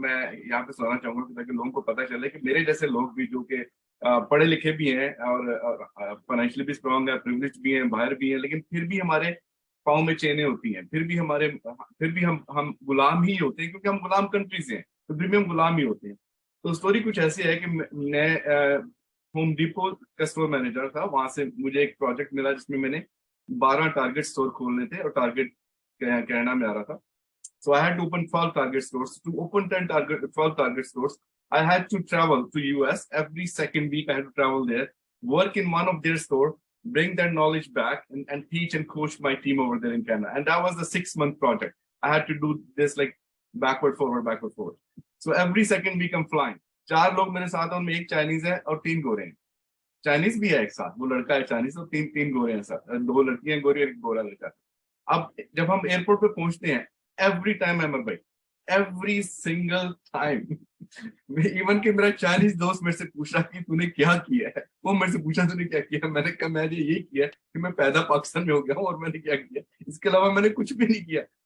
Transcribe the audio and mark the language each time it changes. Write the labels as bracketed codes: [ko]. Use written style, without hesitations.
[hi] मैं यहाँ पे सुनाना चाहूंगा ताकि लोगों को पता चले कि मेरे जैसे लोग भी, जो कि पढ़े लिखे भी हैं और फाइनेंशियली भी स्ट्रांग है, प्रिविलेज भी हैं, बाहर भी हैं, लेकिन फिर भी हमारे पाँव में चेनें होती हैं, फिर भी हम गुलाम ही होते हैं, क्योंकि हम गुलाम कंट्री से हैं, तो फिर भी हम गुलाम ही होते हैं। तो स्टोरी कुछ ऐसी है कि मैं होम डिपो का स्टोर मैनेजर था। वहां से मुझे एक प्रोजेक्ट मिला जिसमें मैंने 12 टारगेट स्टोर खोलने थे, और टारगेट कनाडा में आ रहा था। [en] So I had to open 12 target stores. To open 12 target stores, I had to travel to US every second week. I had to travel there, work in one of their store, bring that knowledge back, and teach and coach my team over there in Canada. And that was the 6-month project. I had to do this like backward, forward. So every second week I'm flying. [hi] 4 लोग मेरे साथ हैं, उनमें एक Chinese है और 3 गोरे हैं। Chinese भी है एक साथ, वो लड़का है चाइनीज, और 3 गोरे हैं साथ, 2 लड़कियां गोरी और एक गोरा लड़का। अब जब हम एयरपोर्ट पे पहुंचते हैं, [en] every time [hi] अमर भाई, [en] every single time, [hi] इवन कि मेरा चाइनीज दोस्त मेरे से पूछा कि तूने क्या किया है, वो मेरे से पूछा तूने क्या किया, मैंने कहा मैंने ये किया कि मैं पैदा पाकिस्तान में हो गया हूँ, और मैंने क्या किया, इसके अलावा मैंने कुछ भी नहीं किया।